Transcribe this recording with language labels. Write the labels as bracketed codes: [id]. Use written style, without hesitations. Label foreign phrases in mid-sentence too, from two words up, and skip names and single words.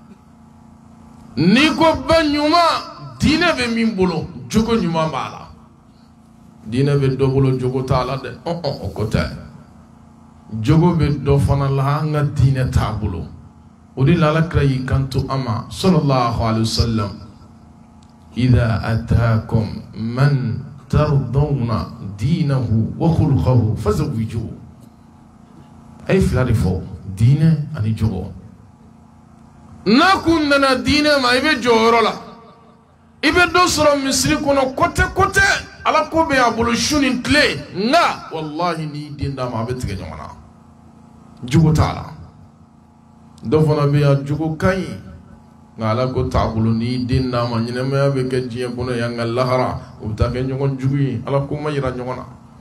[bm] ye n'i ko ba ɲuman diinɛ bɛ min bolo jogo ɲuman b'a la diinɛ bɛ dɔ bolo jogo t'a la dɛ o ko tɛ jogo bɛ dɔ fana la an ka diinɛ t'a bolo o de la Alakira y'i kanto an ma [ar] صلى الله عليه وسلم إذا أتاكم من ترضون دينه وخلقه فزوجوه [bm] ay fila de fɔ diinɛ ani jogo n'a kun nana diinɛ ma i bɛ jɔyɔrɔ la i bɛ dɔ sɔrɔ misiri kɔnɔ kɔtɛ kɔtɛ ala ko bɛ a bolo su ni tile nka wallahi n'i den d'a ma a bɛ tigɛ ɲɔgɔn na jogo t'a la dɔ fana bɛ yan jogo ka ɲi nka ala ko t'a bolo n'i den d'a ma ɲɛnɛmaya bɛ kɛ diɲɛ kɔnɔ yan nka lahara o bɛ taa kɛ ɲɔgɔn jugu ye ala ko ma yira ɲɔgɔn na